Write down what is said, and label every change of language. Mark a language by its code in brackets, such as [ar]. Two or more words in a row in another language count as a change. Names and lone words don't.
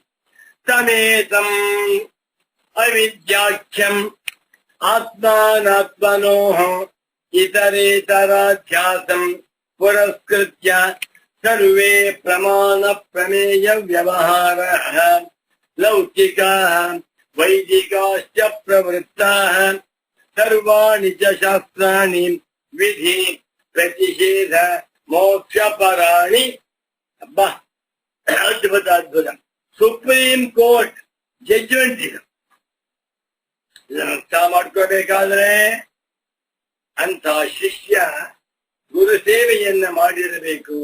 [sa] ಸಮೇತಂ ಅವಿದ್ಯಾಖ್ಯಂ ಆತ್ಮಾನಾತ್ಮನೋ ಇತರೇತರಾಧ್ಯಾಸಂ ಪುರಸ್ಕೃತ್ಯ ಸರ್ವೇ ಪ್ರಮಾಣ ಪ್ರಮೇಯ ವ್ಯವಹಾರ ಲೌಕಿಕ ವೈದಿಕಾಶ್ಚ ಪ್ರವೃತ್ತಾ ಸರ್ವಾಣಿ ಚ ಶಾಸ್ತ್ರಾಣಿ ವಿಧಿ ಪ್ರತಿಷೇಧ ಮೋಕ್ಷಪರಾಣಿ. [kn] ಅಬ್ಬಾ, ಅದ್ಭುತ ಅದ್ಭುತ. [en] supreme court judgment [kn] ಇದು. ಇದನ್ನು ಅರ್ಥ ಮಾಡ್ಕೋಬೇಕಾದ್ರೆ ಅಂತ ಶಿಷ್ಯ ಗುರು ಸೇವೆಯನ್ನ ಮಾಡಿರಬೇಕು.